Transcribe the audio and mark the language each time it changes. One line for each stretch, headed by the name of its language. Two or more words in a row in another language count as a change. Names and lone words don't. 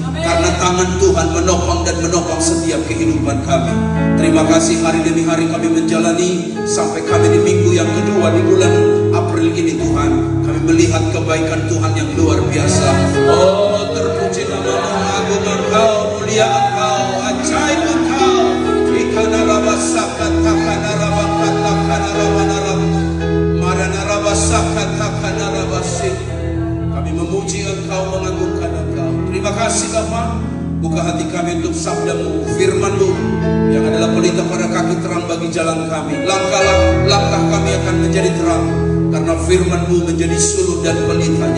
Indonesian: Karena tangan Tuhan menopang dan menopang setiap kehidupan kami. Terima kasih hari demi hari kami menjalani sampai kami di minggu yang kedua di bulan April ini Tuhan. Kami melihat kebaikan Tuhan yang luar biasa. Oh, terpuji nama-Mu, agung Engkau, mulia Engkau, ajaib Engkau. Ikana rabasakat takana rabakat takana rabanarab marana rabasakat takana rabasik. Kami memuji Engkau, mengagungkan Engkau. Terima kasih Bapa. Buka hati kami untuk sabda-Mu, firman-Mu yang adalah pelita pada kaki, terang bagi jalan kami. Langkah kami akan menjadi terang karena firman-Mu menjadi suluh dan pelitanya.